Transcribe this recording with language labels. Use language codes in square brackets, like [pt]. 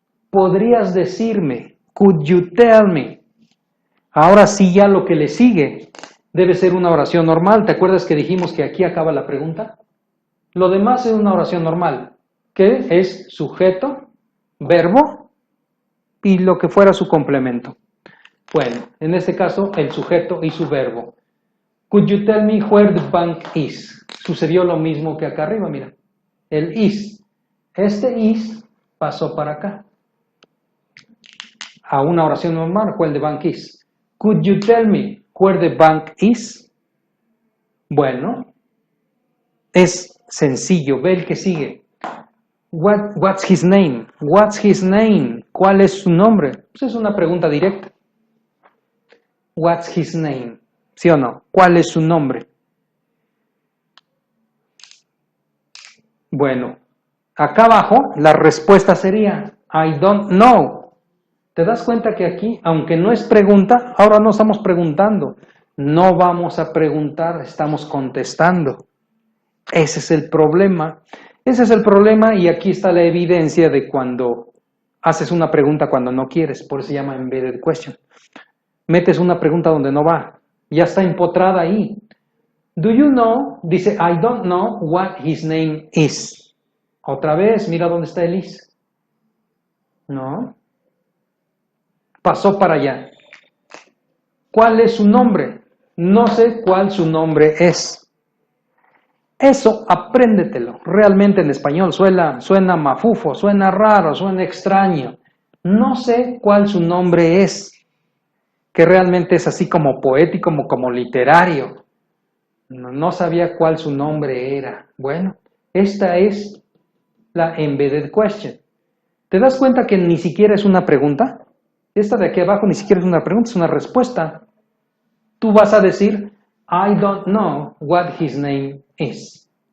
[es] ¿Podrías decirme? [en] Could you tell me? [es] Ahora sí ya lo que le sigue debe ser una oración normal. ¿Te acuerdas que dijimos que aquí acaba la pregunta? Lo demás es una oración normal, que es sujeto, verbo y lo que fuera su complemento. Bueno, en este caso el sujeto y su verbo. [en] Could you tell me where the bank is? [es] Sucedió lo mismo que acá arriba, mira. El is. Este is pasó para acá. A una oración normal, [en] where the bank is. Could you tell me where the bank is? [es] Bueno, es sencillo. Ve el que sigue. [en] What's his name? What's his name? [es] ¿Cuál es su nombre? Pues es una pregunta directa. [en] What's his name? [es] ¿Sí o no? ¿Cuál es su nombre? Bueno, acá abajo la respuesta sería [en] I don't know. [es] ¿Te das cuenta que aquí, aunque no es pregunta, ahora no estamos preguntando? No vamos a preguntar, estamos contestando. Ese es el problema. Ese es el problema y aquí está la evidencia de cuando haces una pregunta cuando no quieres. Por eso se llama embedded question. Metes una pregunta donde no va. Ya está empotrada ahí. [en] Do you know? Dice, I don't know what his name is. [es] Otra vez, mira dónde está el is. No. Pasó para allá. ¿Cuál es su nombre? No sé cuál su nombre es. Eso, apréndetelo. Realmente en español suena mafufo, suena raro, suena extraño. No sé cuál su nombre es. Que realmente es así como poético, como literario. No sabía cuál su nombre era. Bueno, esta es la embedded question. ¿Te das cuenta que ni siquiera es una pregunta? Esta de aquí abajo ni siquiera es una pregunta, es una respuesta. Tú vas a decir, [en] I don't know what his name is.